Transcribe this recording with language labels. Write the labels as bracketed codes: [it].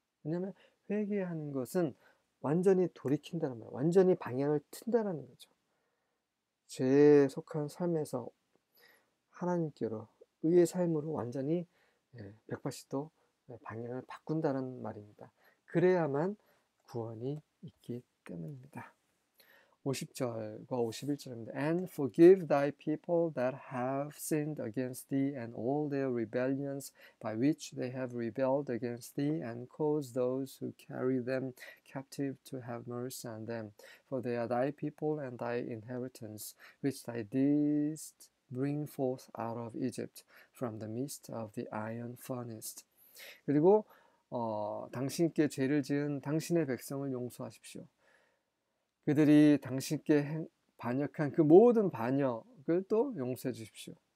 [ko] 왜냐하면 회개하는 것은 완전히 돌이킨다는 말, 완전히 방향을 튼다는 거죠. 죄에 속한 삶에서 하나님께로 의의 삶으로 완전히 180도 방향을 바꾼다는 말입니다. 그래야만 구원이 있기 때문입니다. 50절과 51절입니다. [en] And forgive thy people that have sinned against thee and all their rebellions by which they have rebelled against thee and cause those who carry them captive to have mercy on them. For they are thy people and thy inheritance, which thou didst bring forth out of Egypt from the midst of the iron furnace. [ko] 그리고 당신께 죄를 지은 당신의 백성을 용서하십시오. 그들이 당신께 반역한 그 모든 반역을 또 용서해 주십시오.